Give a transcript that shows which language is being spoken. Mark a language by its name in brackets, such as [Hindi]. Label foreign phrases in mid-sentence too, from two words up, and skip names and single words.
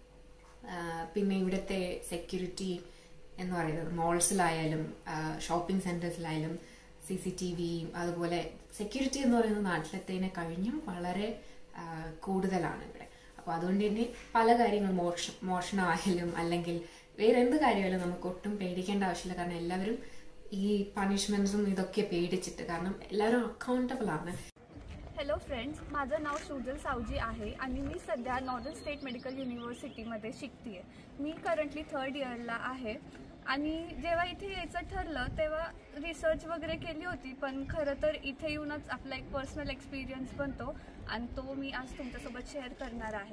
[Malayalam] പിന്നെ ഇവിടുത്തെ സെക്യൂരിറ്റി എന്ന് പറയുന്നത് മോൾസിലായാലും [English] shopping centers [Malayalam] CCTV അതുപോലെ സെക്യൂരിറ്റി എന്ന് പറയുന്നത് നാട്ടിലത്തേനെ കഴിഞ്ഞും വളരെ കൂടുതലാണ് ഇവിടെ. അപ്പോൾ അതുകൊണ്ട് തന്നെ പല കാര്യങ്ങളും മോഷണമായാലും അല്ലെങ്കിൽ വേറെ എന്ത് കാര്യമായാലും നമുക്ക് ഒട്ടും പേടിക്കേണ്ട ആവശ്യമില്ല. കാരണം എല്ലാവരും ഈ പണിഷ്മെന്റ്സും इതൊക്കെ പേടിച്ചിട്ട്, കാരണം എല്ലാവരും अकाउंटेबल ആണ്. [English] hello friends, [Marathi] माझं नाव सुजल सावजी आहे आणि मी सध्या नॉर्दर्न स्टेट मेडिकल युनिव्हर्सिटीमध्ये शिकते आहे. मी करंटली 3rd इयरला आहे आणि जेव्हा इथे यायचं ठरलं तेव्हा रिसर्च वगैरे केली होती, पण खरं तर इथे येऊनच आपला एक [English] personal experience [Marathi] बनतो आणि तो मी आज तुमच्यासोबत शेअर करणार आहे.